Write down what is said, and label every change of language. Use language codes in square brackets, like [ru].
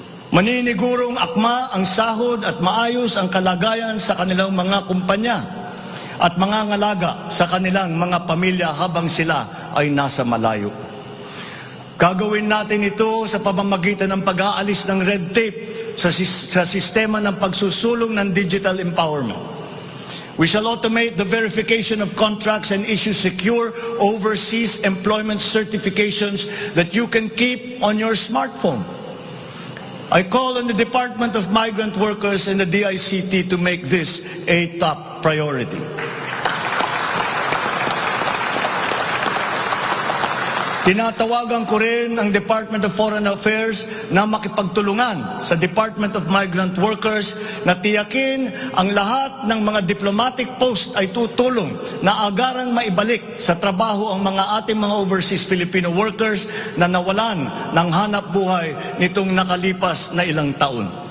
[tl] Maninigurong akma ang sahod at maayos ang kalagayan sa kanilang mga kumpanya. at mangangalaga sa kanilang mga pamilya habang sila ay nasa malayo. Gagawin natin ito sa pamamagitan ng pag-aalis ng red tape sa sistema ng pagsusulong ng digital empowerment. [en] We shall automate the verification of contracts and issue secure overseas employment certifications that you can keep on your smartphone. I call on the Department of Migrant Workers and the DICT to make this a top priority. [tl] Tinatawagan ko rin ang Department of Foreign Affairs na makipagtulungan sa Department of Migrant Workers na tiyakin ang lahat ng mga diplomatic post ay tutulong na agarang maibalik sa trabaho ang mga ating mga overseas Filipino workers na nawalan ng hanap buhay nitong nakalipas na ilang taon.